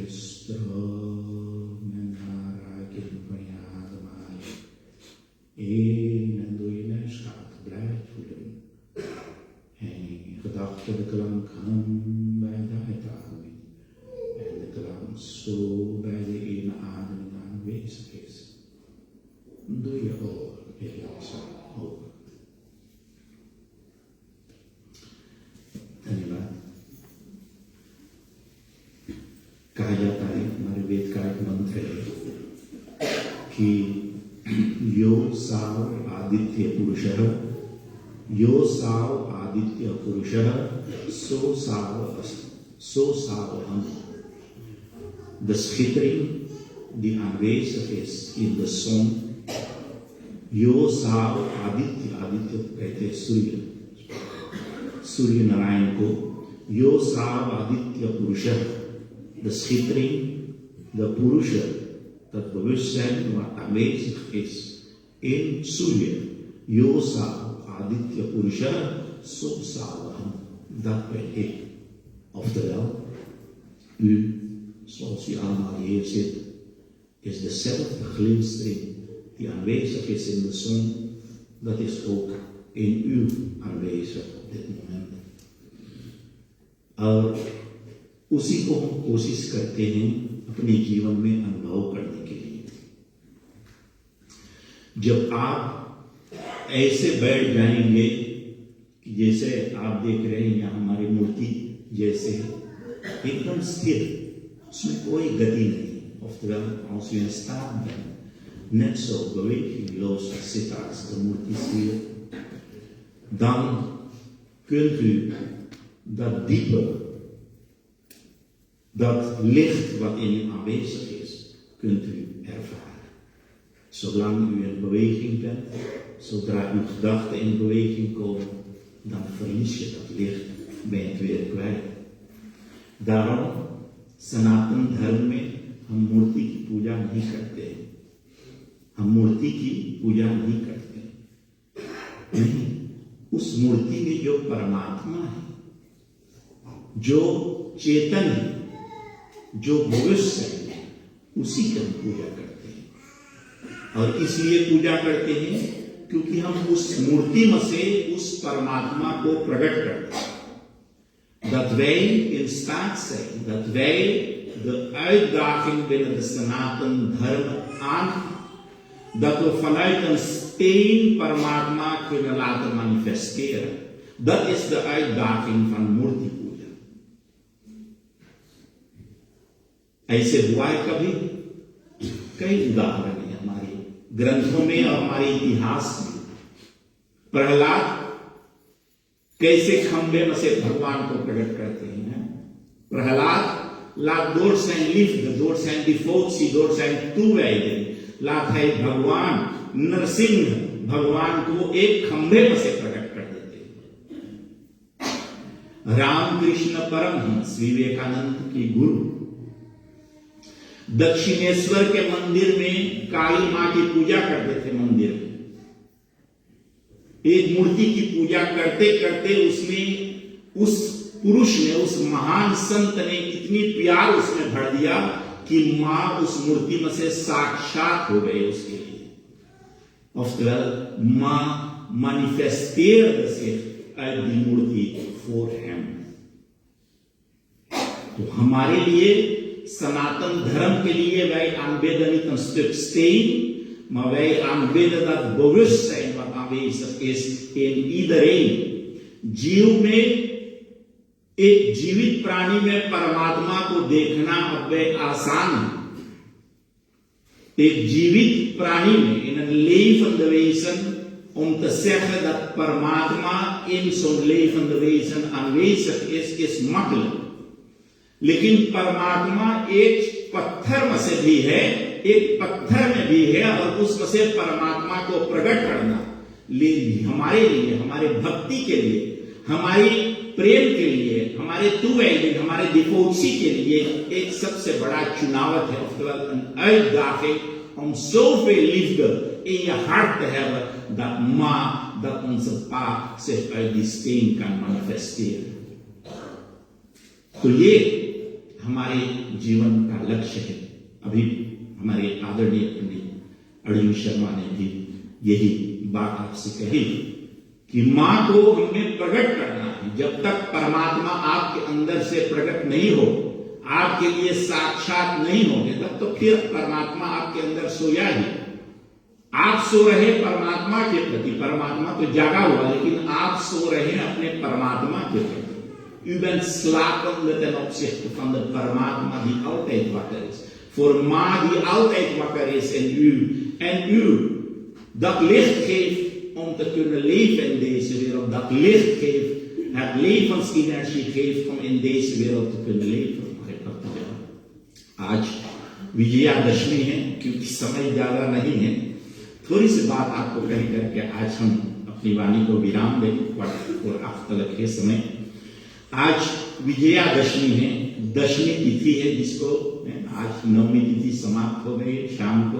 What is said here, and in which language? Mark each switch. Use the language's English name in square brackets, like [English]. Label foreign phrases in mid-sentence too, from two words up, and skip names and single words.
[Dutch] stroom en aanraking van je ademhaling in en door je neusgaten blijft voelen. En in gedachten de klank hum bij de uitademing. En de klank zo bij de inademing aanwezig is. Doe je ogen heel langzaam open. [Hindi] धन्यवाद. कहा जाता है हमारे वेद का एक मंत्र है कि [Sanskrit] यो साव आदित्य पुरुषः यो साव आदित्य पुरुषः सो सावहम. [Dutch] The schittering die aanwezig is in de zon. [Sanskrit] यो साव आदित्य, आदित्य [Hindi] कहते हैं सूर्य, सूर्य नारायण को [Sanskrit] यो साव आदित्य पुरुष, [Dutch] de schittering, de Purusha, dat bewustzijn wat aanwezig is in Surya. [Sanskrit] यो साव आदित्य पुरुष, सो सावहम, [Dutch] dat ben ik. Oftewel, u, zoals u allemaal hier zit, is dezelfde glinstering die aanwezig is in de zon, dat is ook in u aanwezig op dit moment. [Hindi] और उसी को हम कोशिश करते हैं अपने जीवन में अनुभव करने के लिए. जब आप ऐसे बैठ जाएंगे कि जैसे आप देख रहे हैं यहाँ हमारी मूर्ति जैसे एकदम स्थिर, उसमें कोई गति नहीं. [Dutch] Oftewel, als u in staat bent, net zo bewegingloos te zitten als de multisfeer, dan kunt u dat diepe, dat licht wat in u aanwezig is, kunt u ervaren. Zolang u in beweging bent, zodra uw gedachten in beweging komen, dan verlies je dat licht, ben je het weer kwijt. Daarom, [Hindi] सनातन धर्म में हम मूर्ति की पूजा नहीं करते हैं. हम मूर्ति की पूजा नहीं करते. नहीं, उस मूर्ति में जो परमात्मा है, जो चेतन है, जो भविष्य है, उसी की हम पूजा करते हैं. और इसलिए पूजा करते हैं क्योंकि हम उस मूर्ति में से उस परमात्मा को प्रकट करते हैं. [Dutch] Dat wij in staat zijn, dat wij de uitdaging binnen de Sanatan Dharma aangaan, dat we vanuit een steen परमात्मा kunnen laten manifesteren. Dat is de uitdaging van Murti Puja. [Hindi] ऐसे हुआ है कभी? कई उदाहरण है हमारे ग्रंथों में और हमारे इतिहास में। प्रहलाद कैसे खंबे में से भगवान को प्रकट करते हैं? [Dutch] प्रहलाद laat door zijn liefde, door zijn devotie, door zijn toewijding, laat hij [Hindi] भगवान नरसिंह भगवान को एक खंबे में से प्रकट कर देते हैं। रामकृष्ण परमहंस विवेकानंद की गुरु दक्षिणेश्वर के मंदिर में काली मां की पूजा करते थे। मंदिर में एक मूर्ति की पूजा करते करते उसमें उस पुरुष ने, उस महान संत ने इतनी प्यार उसमें भर दिया कि मां उस मूर्ति में से साक्षात हो गए उसके लिए। [Dutch] Oftewel, मां manifesteerde zich uit die मूर्ति voor hem। [Hindi] तो हमारे लिए सनातन धर्म के लिए [Dutch] wij aanbidden niet een stuk steen, maar wij aanbidden dat bewustzijn wat aanwezig is in iedereen। [Hindi] जीव में, एक जीवित प्राणी में परमात्मा को देखना अब आसान है। एक जीवित प्राणी में, [Dutch] in een levende wezen, om te zeggen dat परमात्मा in zo'n levende wezen aanwezig is makkelijk। [Hindi] लेकिन परमात्मा एक पत्थर में से भी है, एक पत्थर में भी है, और उसमें से परमात्मा को प्रकट करना हमारे लिए, हमारे भक्ति के लिए, हमारी प्रेम के लिए, हमारे toewijding, हमारे devotie के लिए एक सबसे बड़ा चुनावत है। [Dutch] Oftewel een uitdaging om zoveel liefde in je hart te hebben dat onze pa zich uit die steen kan manifesteren। [Hindi] तो ये हमारे जीवन का लक्ष्य है। अभी हमारे आदरणीय पंडित अर्जुन शर्मा ने भी यही बात आपसे कही कि मां को हमें प्रकट करना है। जब तक परमात्मा आपके अंदर से प्रकट नहीं हो, आपके लिए साक्षात नहीं होंगे, तब तो फिर परमात्मा आपके अंदर सोया ही। आप सो रहे परमात्मा के प्रति, परमात्मा तो जागा हुआ, लेकिन आप सो रहे हैं अपने परमात्मा के प्रति। [Dutch] U bent slapende ten opzichte van de Paramatma die altijd wakker is. Voor Ma die altijd wakker is en u dat licht geeft om te kunnen leven in deze wereld. Dat licht geeft, het levensenergie geeft om in deze wereld te kunnen leven। [Hindi] आज विजयादशमी है, क्योंकि समय ज्यादा नहीं है, थोड़ी सी बात आपको कह करके आज हम अपनी वाणी को विराम देंगे और आफ्तलक के समय। आज विजयादशमी है, दशमी तिथि है, जिसको आज नवमी तिथि समाप्त हो गई शाम को।